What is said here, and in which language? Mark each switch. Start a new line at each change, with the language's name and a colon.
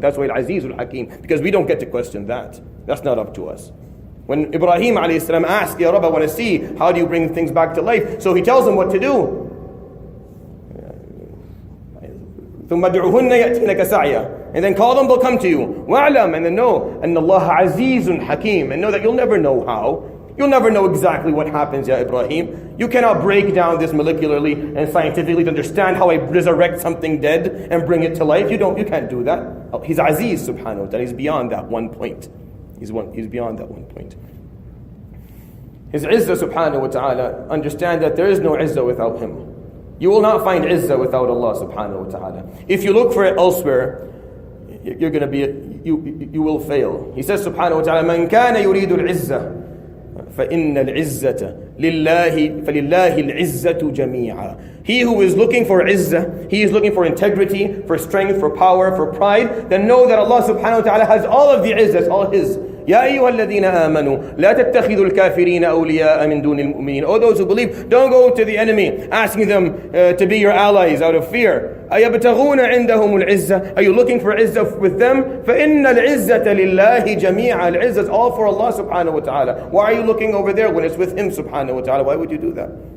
English: That's why Al-Aziz Al-Hakim, because we don't get to question that. That's not up to us. When Ibrahim alayhi salam asked, Ya Rabb, I want to see, how do you bring things back to life? So he tells them what to do.
Arabic: ثُمَّ دُعُهُنَّ يَأْتِينَكَ سَعْيًا.
English: And then call them, they'll come to you.
Arabic: وَأَعْلَمْ.
English: And then know,
Arabic: أَنَّ اللَّهَ عَزِيزٌ حَكِيمٌ.
English: And know that you'll never know how. You'll never know exactly what happens, Ya Ibrahim. You cannot break down this molecularly and scientifically to understand how I resurrect something dead and bring it to life. You can't do that. He's Aziz subhanahu wa ta'ala. He's beyond that one point. He's beyond that one point. His Izzah subhanahu wa ta'ala, understand that there is no Izzah without him. You will not find Izzah without Allah subhanahu wa ta'ala. If you look for it elsewhere, you're going to be, you will fail. He says
Arabic: subhanahu wa ta'ala, مَنْ كَانَ يُرِيدُ الْعِزَّةِ فَإِنَّ الْعِزَّةَ فَلِلَّهِ الْعِزَّةُ جَمِيعًا.
English: He who is looking for izzah, he is looking for integrity, for strength, for power, for pride, then know that Allah subhanahu wa ta'ala has all of the izzah, all his.
Arabic: يا أيها الذين آمنوا لا تتخذوا الكافرين أولياء من دون المؤمنين.
English: Oh, those who believe, don't go to the enemy asking them to be your allies out of fear.
Arabic: أيبتغون عندهم العزة.
English: Are you looking for izzah with them?
Arabic: فإن العزة لله جميعا.
English: Al-izzah is all for Allah subhanahu wa ta'ala. Why are you looking over there when it's with him subhanahu wa ta'ala? Why would you do that?